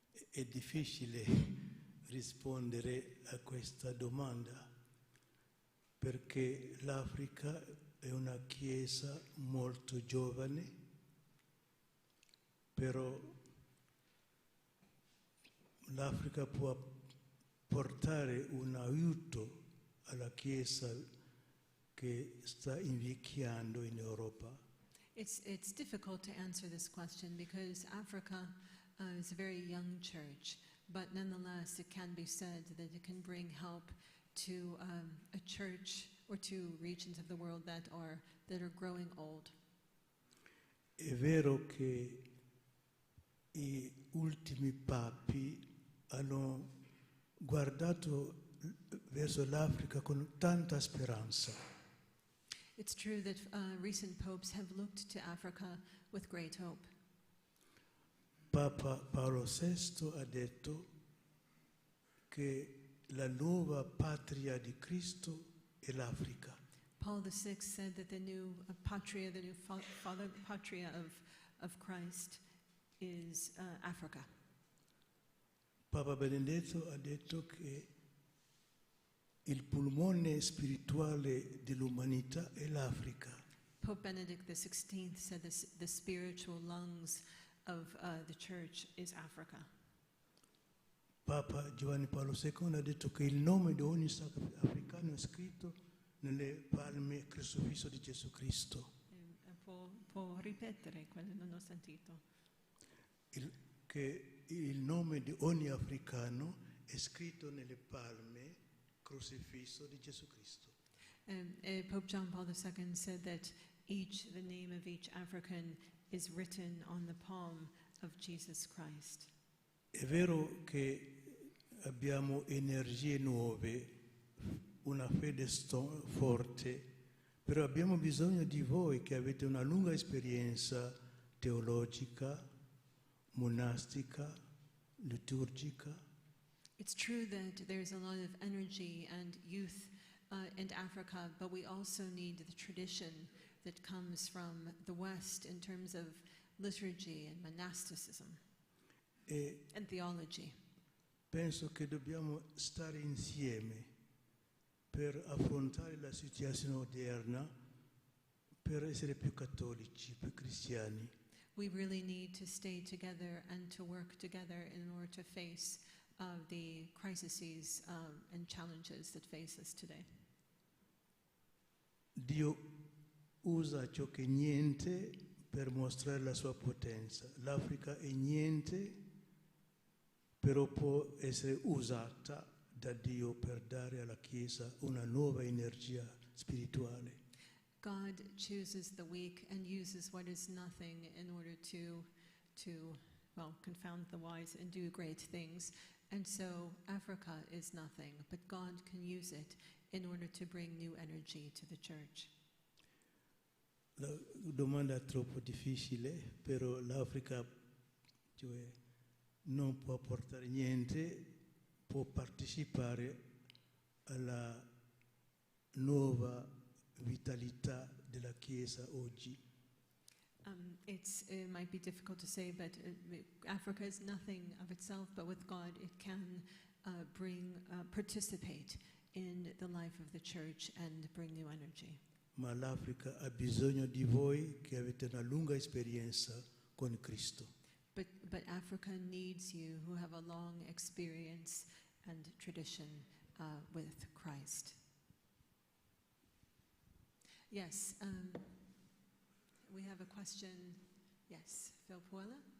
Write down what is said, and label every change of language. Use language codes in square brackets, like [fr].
[it] È difficile rispondere a questa domanda perché l'Africa è una chiesa molto giovane, però l'Africa può portare un aiuto alla chiesa che sta invecchiando in Europa. [en] It's difficult to answer this question because Africa is a very young church, but nonetheless it can be said that it can bring help to a church or to regions of the world that are growing old. [it] È vero che gli ultimi papi hanno guardato verso l'Africa con tanta speranza. [en] It's true that recent popes have looked to Africa with great hope. [it] Papa Paolo VI ha detto che la nuova patria di Cristo è l'Africa. [en] Paul VI said that the new patria, the new patria of Christ is Africa. [it] Papa Benedetto ha detto che il polmone spirituale dell'umanità è l'Africa. [en] Pope Benedict XVI said the spiritual lungs of the church is Africa. [it] Papa Giovanni Paolo II ha detto che il nome di ogni sacro africano è scritto nelle palme crocifisso di Gesù Cristo. Può ripetere quello non ho sentito. Che il nome di ogni africano è scritto nelle palme crocifisso di Gesù Cristo. [en] Pope John Paul II said that the name of each African is written on the palm of Jesus Christ. [it] È vero che abbiamo energie nuove, una fede forte, però abbiamo bisogno di voi che avete una lunga esperienza teologica, monastica, liturgica. [en] It's true that there's a lot of energy and youth in Africa, but we also need the tradition that comes from the West in terms of liturgy and monasticism and theology. [it] Penso che dobbiamo stare insieme per affrontare la situazione odierna, per essere più cattolici, più cristiani. [en] We really need to stay together and to work together in order to face the crises and challenges that face us today. [it] Dio usa ciò che è niente per mostrare la sua potenza. L'Africa è niente, però può essere usata da Dio per dare alla Chiesa una nuova energia spirituale. [en] God chooses the weak and uses what is nothing in order to confound the wise and do great things. And so Africa is nothing, but God can use it in order to bring new energy to the church. [it] La domanda è troppo difficile, però l'Africa non può portare niente, può partecipare alla nuova vitalità della Chiesa oggi. [en] It might be difficult to say, but Africa is nothing of itself, but with God it can participate in the life of the church and bring new energy. [it] Ma l'Africa ha bisogno di voi che avete una lunga esperienza con Cristo. [en] But Africa needs you who have a long experience and tradition with Christ. Yes, we have a question. Yes, Phil Puella.